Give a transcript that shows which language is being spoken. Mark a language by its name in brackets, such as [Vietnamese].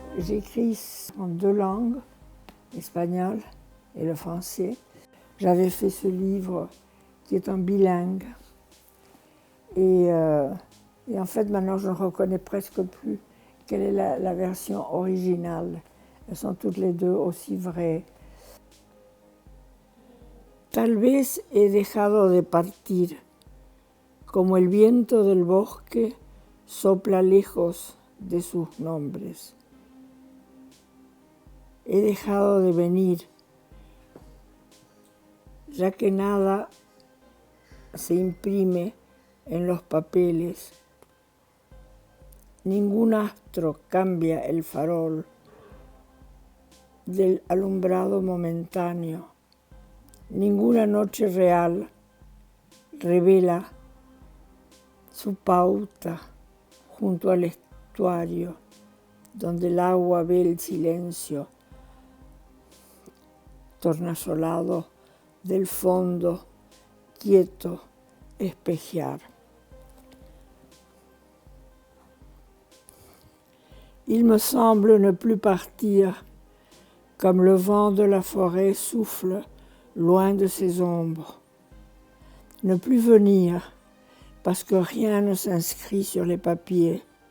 [French] écrit en deux langues, l'espagnol et le français. J'avais fait ce livre qui est en bilingue. Et en fait, maintenant, je ne reconnais presque plus quelle est la version originale. Elles sont toutes les deux aussi vraies. [Spanish] Tal vez he dejado de partir, como el viento del bosque sopla lejos de sus nombres. He dejado de venir, ya que nada se imprime en los papeles. Ningún astro cambia el farol del alumbrado momentáneo. Ninguna noche real revela su pauta junto al estuario, donde el agua ve el silencio tornasolado del fondo quieto espejear. [French] Il me semble ne plus partir, comme le vent de la forêt souffle loin de ses ombres. Ne plus venir, parce que rien ne s'inscrit sur les papiers.